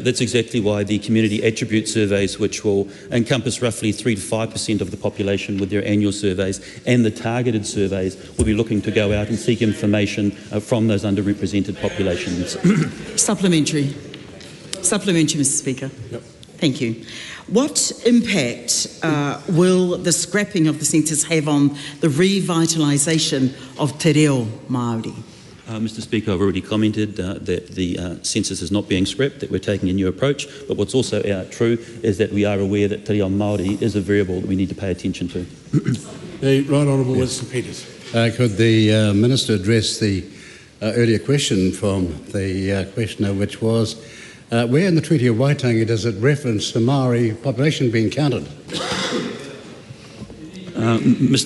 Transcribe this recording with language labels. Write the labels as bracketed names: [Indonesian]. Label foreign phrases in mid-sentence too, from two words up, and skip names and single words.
[English] That's exactly why the community attribute surveys, which will encompass roughly 3 to 5% of the population with their annual surveys, and the targeted surveys will be looking to go out and seek information from those underrepresented populations. Supplementary. Supplementary, Mr. Speaker. Yep. Thank you. What impact will the scrapping of the census have on the revitalisation of [Māori] te reo Māori? [English] Mr. Speaker, I've already commented that the census is not being scrapped, that we're taking a new approach, but what's also true is that we are aware that [Māori] te reo Māori [English] is a variable that we need to pay attention to. The Right Honourable Winston Peters. Could the Minister address the earlier question from the questioner, which was, where in the Treaty of Waitangi does it reference the Māori population being counted? Mr.